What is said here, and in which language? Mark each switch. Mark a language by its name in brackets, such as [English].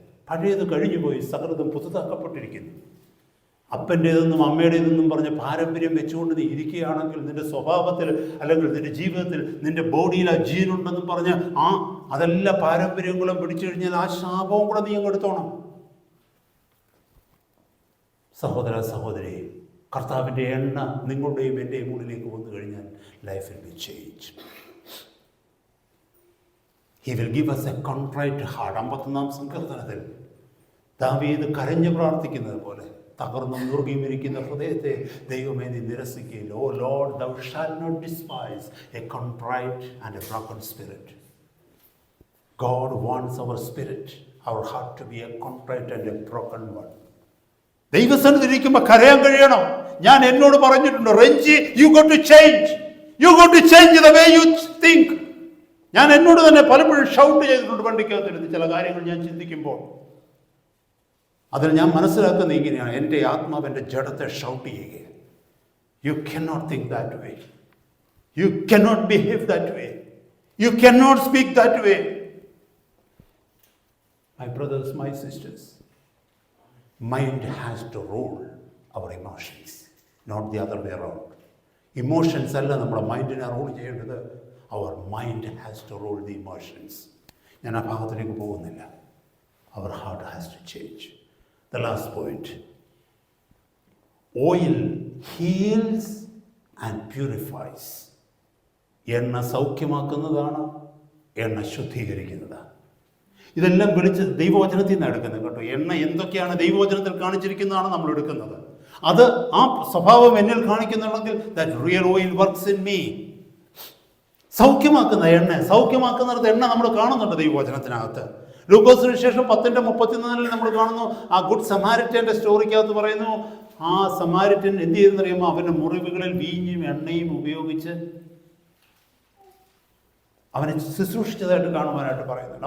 [Malayalam] പഴയത് കഴിഞ്ഞുപോയി, സകലതും പുതുതാക്കപ്പെട്ടിരിക്കുന്നു. അപ്പൻ്റേതെന്നും അമ്മയുടേതെന്നും പറഞ്ഞ് പാരമ്പര്യം വെച്ചുകൊണ്ട് നീ ഇരിക്കുകയാണെങ്കിൽ നിന്റെ സ്വഭാവത്തിൽ അല്ലെങ്കിൽ നിന്റെ ജീവിതത്തിൽ നിന്റെ ബോഡിയിൽ ആ ജീനുണ്ടെന്നും പറഞ്ഞ് അതെല്ലാ പാരമ്പര്യങ്ങളും പിടിച്ചു കഴിഞ്ഞാൽ ആ ശാപവും കൂടെ നീ അങ്ങ് എടുത്തോണം. സഹോദര സഹോദരി, കർത്താവിൻ്റെ എണ്ണ നിങ്ങളുടെയും എൻ്റെയും ഉള്ളിലേക്ക് വന്നു കഴിഞ്ഞാൽ [English] Life will be change. He will give us a contrite heart. [Malayalam] 51-ാം സങ്കീർത്തനത്തിൽ ദാവീദ് കരഞ്ഞു പ്രാർത്ഥിക്കുന്നത് പോലെ തകർന്നും നുറുകിയുമിരിക്കുന്ന ഹൃദയത്തെ ദൈവമേ നീ നിരസിക്കുകയില്ല. [English] Oh lord, thou shalt not despise a contrite and a broken spirit. God wants our spirit, our heart to be a contrite and a broken one. [Malayalam] ദൈവസന്നിധിയിരിക്കുമ്പോൾ കരയാൻ കഴിയണം. ഞാൻ എന്നോട് പറഞ്ഞിട്ടുണ്ട്, Renji, [English] you got to change. You got to change the way you think. [Malayalam] ഞാൻ എന്നോട് തന്നെ പലപ്പോഴും shout ചെയ്തിട്ടുണ്ട് വണ്ടിക്കകത്തിരുന്ന് ചില കാര്യങ്ങൾ ഞാൻ ചിന്തിക്കുമ്പോൾ. അതിൽ ഞാൻ മനസ്സിലാക്കുന്നത് ഇങ്ങനെയാണ്, എൻ്റെ ആത്മാവിൻ്റെ ജഡത്തെ ഷൗട്ട് ചെയ്യുക. [English] You cannot think that way. You cannot behave that way. You cannot speak that way. My brothers, my sisters, mind has to rule our emotions, not the other way around. [Malayalam] Emotions അല്ല നമ്മുടെ മൈൻഡിനെ rule ചെയ്യേണ്ടത്. [English] Our mind has to rule the emotions. [Malayalam] ഞാൻ ആ ഭാഗത്തിലേക്ക് പോകുന്നില്ല. [English] Our heart has to change. The last point. Oil heals and purifies. [Malayalam] എണ്ണ സൗഖ്യമാക്കുന്നതാണ്, എണ്ണ ശുദ്ധീകരിക്കുന്നതാണ്. ഇതെല്ലാം വിളിച്ച് ദൈവവചനത്തിൽ നിന്ന് എടുക്കുന്നത് കേട്ടോ. എണ്ണ എന്തൊക്കെയാണ് ദൈവവചനത്തിൽ കാണിച്ചിരിക്കുന്നതാണ് നമ്മൾ എടുക്കുന്നത്. അത് ആ സ്വഭാവം എന്നിൽ കാണിക്കുന്നുണ്ടെങ്കിൽ [English] that real oil works in me. [Malayalam] സൗഖ്യമാക്കുന്ന എണ്ണ, സൗഖ്യമാക്കുന്നിടത്ത് എണ്ണ നമ്മൾ കാണുന്നുണ്ട് ദൈവവചനത്തിനകത്ത്. ലൂക്കോസ് സുവിശേഷം 10:34 നമ്മൾ കാണുന്നു. ആ ഗുഡ് സമാരിറ്റൻ്റെ സ്റ്റോറിക്കകത്ത് പറയുന്നു, ആ സമാരിറ്റൻ എന്ത് ചെയ്തെന്നറിയുമ്പോൾ അവൻ്റെ മുറിവുകളിൽ വീഞ്ഞും എണ്ണയും ഉപയോഗിച്ച് അവനെ ശുശ്രൂഷിച്ചതായിട്ട് കാണുവാനായിട്ട് പറയുന്നുണ്ട്.